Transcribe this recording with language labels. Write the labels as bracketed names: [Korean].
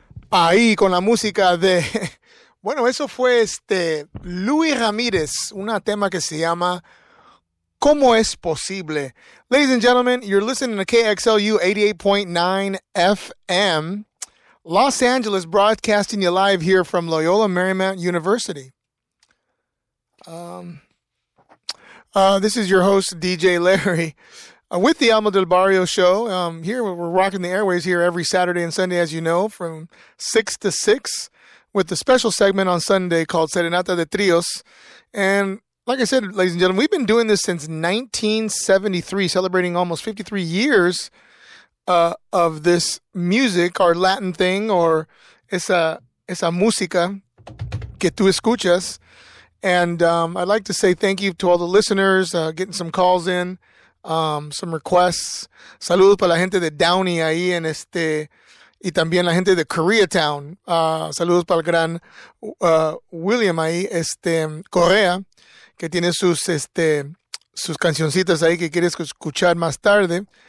[Spanish] Ahí con la música de, bueno, eso fue Luis Ramírez, un tema que se llama ¿Cómo es posible? [English] Ladies and gentlemen, you're listening to KXLU 88.9 FM, Los Angeles, broadcasting you live here from Loyola Marymount University. This is your host, DJ Larry. With the Alma del Barrio show, here we're rocking the airways here every Saturday and Sunday, as you know, from 6 to 6, with a special segment on Sunday called Serenata de Trios. And like I said, ladies and gentlemen, we've been doing this since 1973, celebrating almost 53 years of this music, our Latin thing, or [Spanish] esa música que tú escuchas. [English] And I'd like to say thank you to all the listeners getting some calls in. Some requests. [Spanish] Saludos para la gente de Downey ahí en y también la gente de Koreatown. Saludos para el gran William ahí, Correa, que tiene sus cancioncitas ahí que quieres escuchar más tarde.